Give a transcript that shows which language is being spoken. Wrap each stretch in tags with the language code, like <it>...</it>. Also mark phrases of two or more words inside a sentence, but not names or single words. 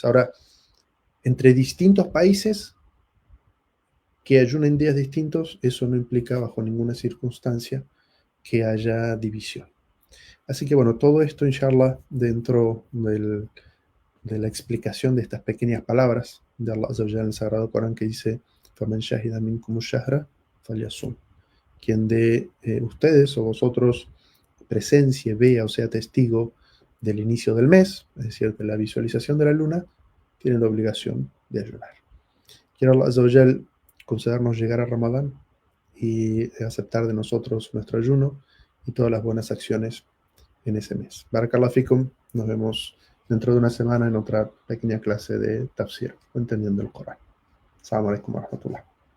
<es>Ahora, entre distintos países que ayunen días distintos, eso no implica bajo ninguna circunstancia que haya división. Así que bueno, todo esto, inshallah, dentro de la explicación de estas pequeñas palabras de Allah</es> <ar>عز وجل</ar> <es>en el Sagrado Corán, que dice:</es> <ar>فَمَنْ شَهِدَ مِنْكُمُ الشَّهْرَ فَلْيَصُمْ.</ar> <es>Quien de ustedes o vosotros presencie, vea o sea testigo del inicio del mes, es decir, de la visualización de la luna, tiene la obligación de ayunar. Quiero Allah</es> <ar>عز وجل</ar> <es>concedernos llegar a Ramadán y aceptar de nosotros nuestro ayuno y todas las buenas acciones en ese mes.</es> <ar>بارك الله فيكم.</ar> <es>Nos vemos dentro de una semana en otra pequeña clase de tafsir, entendiendo el Corán.</es> <ar>السلام عليكم ورحمة الله.</ar>